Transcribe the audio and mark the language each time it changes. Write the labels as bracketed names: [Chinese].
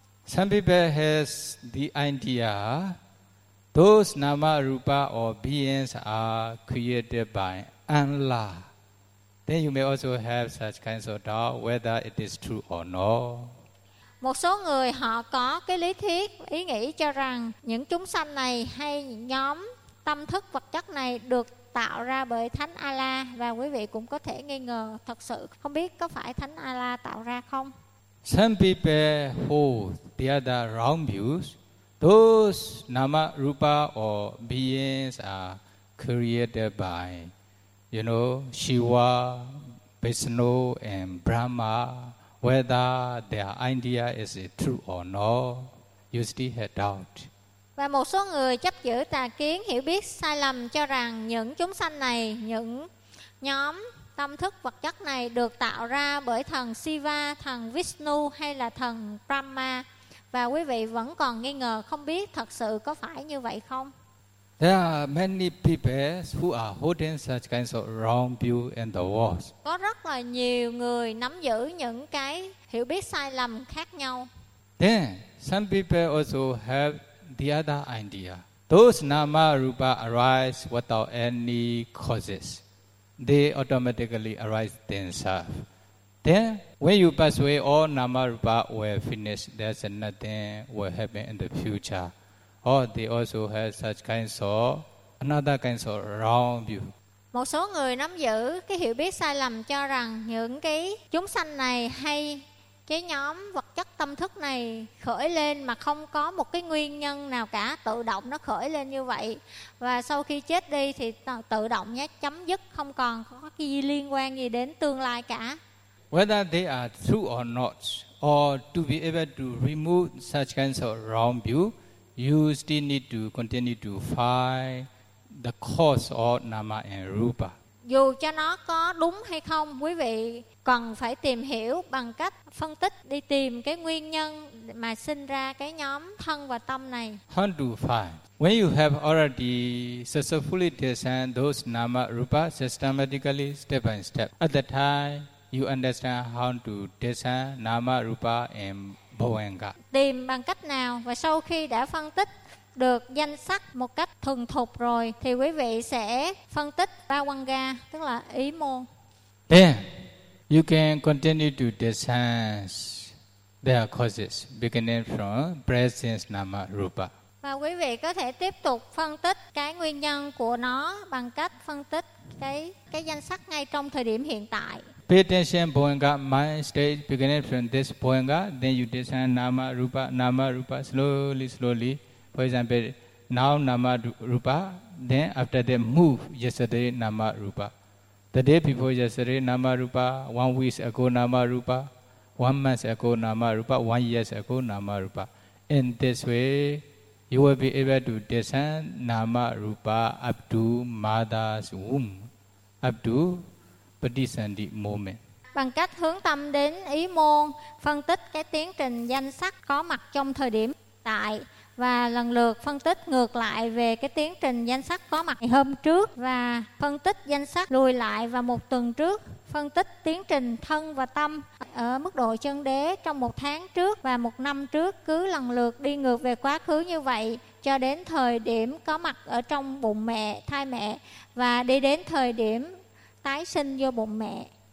[English] Some people has the idea those nama rupa or beings are created by Allah. Then you may also have such kinds of doubt whether it is true or not. [Vietnamese] Một số người họ có cái lý thuyết, ý nghĩ cho rằng những chúng sanh này hay nhóm tâm thức vật chất này được tạo ra bởi Thánh Allah, và quý vị cũng có thể nghi ngờ thật sự không biết có phải Thánh Allah tạo ra không. [English] Some people hold the other wrong views. Those nama rupa or beings are created by, you know, Shiva, Vishnu and Brahma. Whether their idea is true or not, you still have doubt. [Vietnamese] Và một số người chấp giữ tà kiến, hiểu biết sai lầm cho rằng những chúng sanh này, những nhóm tâm thức vật chất này được tạo ra bởi thần Shiva, thần Vishnu hay là thần Brahma. Và quý vị vẫn còn nghi ngờ không biết thật sự có phải như vậy không? [English] There are many people who are holding such kinds of wrong view in the world. [Vietnamese] Có rất là nhiều người nắm giữ những cái hiểu biết sai lầm khác nhau. [English] Then some people also have the other idea. Those nama rupa arise without any causes. They automatically arise themselves. Then when you pass away, all nama rupa will finish. There's nothing will happen in the future. Or they also have such kinds of another kinds of wrong view. [Vietnamese] Một số người nắm giữ cái hiểu biết sai lầm cho rằng những cái chúng sanh này hay cái nhóm vật chất tâm thức này khởi lên mà không có một cái nguyên nhân nào cả, tự động nó khởi lên như vậy. Và sau khi chết đi thì tự động nhé, chấm dứt, không còn có cái gì liên quan gì đến tương lai cả. [English] Whether they are true or not, or to be able to remove such kinds of wrong view, you still need to continue to find the cause of nama and rupa. [Vietnamese] Dù cho nó có đúng hay không, quý vị cần phải tìm hiểu bằng cách phân tích, đi tìm cái nguyên nhân mà sinh ra cái nhóm thân và tâm này. [English] How to find? When you have already successfully discerned those nama rupa systematically, step by step, at that time, you understand how to discern nama rupa and bhavanga. [Vietnamese] Tìm bằng cách nào, và sau khi đã phân tích được danh sắc một cách thuần thục rồi thì quý vị sẽ phân tích bhavanga, tức là ý môn. [English] Then you can continue to discern their causes beginning from presence nama rupa. [Vietnamese] Và quý vị có thể tiếp tục phân tích cái nguyên nhân của nó bằng cách phân tích cái danh sắc ngay trong thời điểm hiện tại. [English] Pay attention, bhavanga, mind state beginning from this bhavanga, then you discern nama rupa, slowly, slowly. For example, now nama rupa, then after that move, yesterday nama rupa. The day before yesterday nama rupa, 1 week ago nama rupa, 1 month ago nama rupa, 1 year ago nama rupa. In this way, you will be able to discern nama rupa up to mother's womb, up to Patisandhi moment. [Vietnamese] Bằng cách hướng tâm đến ý môn, phân tích cái tiến trình danh sắc có mặt trong thời điểm tại, và lần lượt phân tích ngược lại về cái tiến trình danh sắc có mặt hôm trước, và phân tích danh sắc lùi lại vào một tuần trước, phân tích tiến trình thân và tâm ở mức độ chân đế trong một tháng trước và một năm trước, cứ lần lượt đi ngược về quá khứ như vậy cho đến thời điểm có mặt ở trong bụng mẹ, thai mẹ, và đi đến thời điểm tái sinh vô bụng mẹ.